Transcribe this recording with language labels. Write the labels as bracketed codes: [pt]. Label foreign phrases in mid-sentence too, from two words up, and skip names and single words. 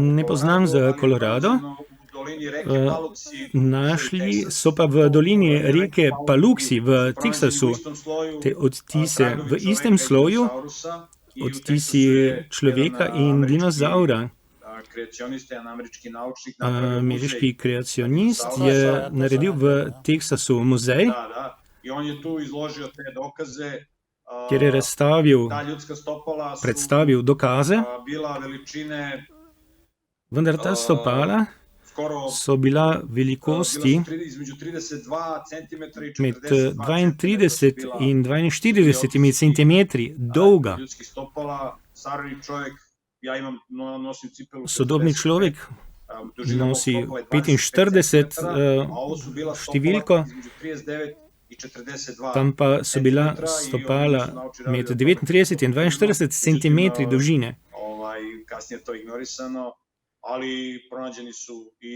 [sl] Ne poznam za Kolorado. [sr] u dolini reke Paluxy. [sl] Našli so pa v dolini reke Paluxy v Teksasu te odtise v istem sloju, odtisi človeka in dinozaura. [sr] kreacionista, jedan američki naučnik, napravio [sl] Ameriški muzej. kreacionist Teksasu. je naredil v Teksasu muzej, Da. [sr] I on je tu izložio te dokaze. [sl] kjer je razstavil, [sr] Ta ljudska stopala su [sl] predstavil dokaze, [sr] bila veličine [sl] vendar ta stopala [sr] skoro [sl] so bila velikosti [sr] između 32 cm i [sl] med 42 32 in 42 centimetri dolga. [sr] Ljudskih stopala, stari čovjek, ja nosim cipelu. [sl] Sodobni človek [sr] dužina mog [sl] nosi [sr] stopala je 45 centimetara, a ovo su bila [sl] številko, [sr] stopala između 39 i 42 [sl] tam pa so bila [sr] centimetra i [sl] stopala [sr] oni su naučili [sl] med [sr] raditi o tome. [sl] 39 in 42 centimetri dolžine. [sr] Kasnije to ignorisano, ali pronađeni su i